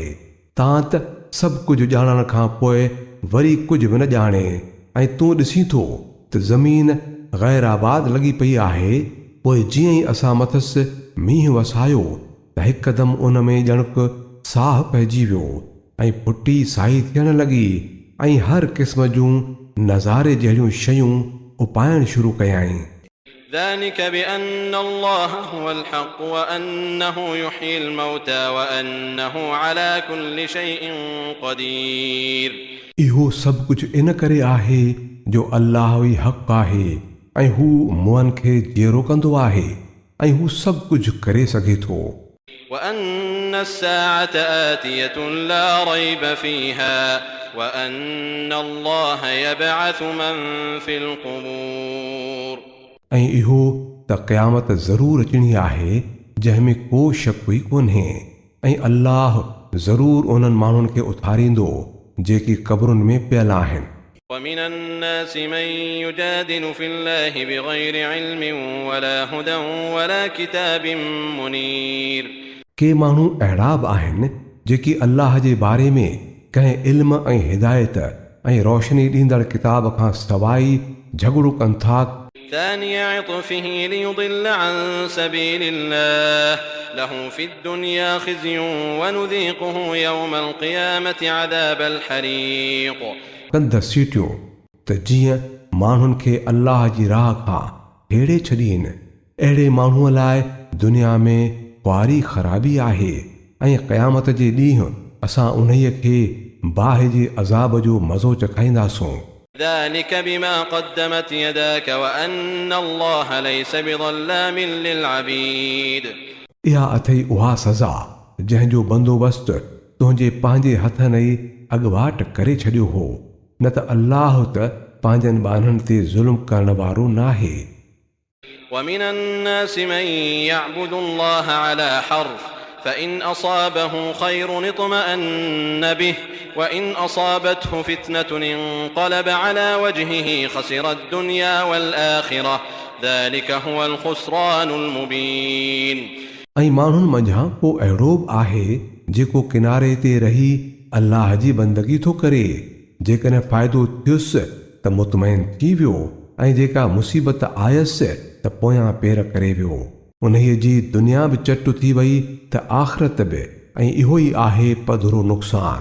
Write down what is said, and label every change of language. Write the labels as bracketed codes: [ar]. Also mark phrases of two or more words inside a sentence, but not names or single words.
[sd] तां त सभु कुझु ॼाणण खां पोइ वरी कुझु बि न ॼाणे ऐं तूं ॾिसीं थो त ज़मीन ग़ैर आबाद लॻी पई आहे, पोइ जीअं ई असां मथसि मींहुं वसायो त हिकदमि उन में ॼणक साह पइजी वियो ऐं फुटी साई थियण लॻी ऐं हर क़िस्म जूं नज़ारे जहिड़ियूं शयूं उपाइण शुरू कयाईं। [ar] ذلك بأن الله هو الحق وأنه يحيي الموتى وأنه على كل شيء قدير। [sd] इहो सभु कुझु इन करे आहे जो अल्लाह ई हक़ आहे ऐं हू मुअनि खे जीअरो कंदो आहे ऐं हू सभु कुझु करे सघे थो। [ar] وأن الساعة آتية لا ريب فيها وأن الله يبعث من في القبور। [sd] ऐं इहो त क़यामत ज़रूरु अचणी आहे जंहिं में को शक ई कोन्हे ऐं अल्लाह ज़रूरु उन्हनि माण्हुनि खे उथारींदो जेकी क़बरुनि में पियल आहिनि। [ar] ومن الناس من يجادل في الله بغير علم ولا هدى ولا كتاب منير। [sd] के माण्हू अहिड़ा बि आहिनि जेकी अल्लाह जे बारे में कंहिं इल्म ऐं हिदायत ऐं रोशनी ॾींदड़ किताब खां सवाइ झगड़ो कनि था। [ar] ثاني عطفه ليضل عن سبيل الله له في الدنيا خزي ونذيقه يوم القيامة عذاب الحريق. [sd] कंद सीटियूं त जीअं माण्हुनि खे अल्लाह जी राह खां हेड़े छॾीनि, अहिड़े माण्हूअ लाइ दुनिया में ख़्वारी ख़राबी आहे ऐं क़यामत जे ॾींहुं असां उन्हीअ खे बाहि जे अज़ाब जो मज़ो चखाईंदासूं. [ar] ذلك بما قدمت يداك وأن الله ليس بظلام للعبيد. [sd] इहा अथई उहा सज़ा जंहिंजो बंदोबस्तु तुंहिंजे पंहिंजे हथनि ई अॻुवाट करे छॾियो हो, न त अल्लाह त पंहिंजनि ॿारनि ते ज़ुल्म करण वारो नाहे. [ar] ومن الناس من يعبد الله على حرف فإن أصابه خير اطمأن به وإن أصابته فتنة انقلب على وجهه خسر الدنيا والآخرة ذلك هو الخسران المبين. [sd] ऐं माण्हुनि मंझां को अहिड़ो बि आहे जेको किनारे ते रही अल्लाह जी बंदगी थो करे. जेकॾहिं फ़ाइदो थियुसि त मुतमइन थी वियो ऐं जेका मुसीबत आयसि त पोयां पेर करे वियो. उन्हीअ जी दुनिया बि चट थी वई त आख़िरत बि, ऐं इहो ई आहे पधरो नुक़सान.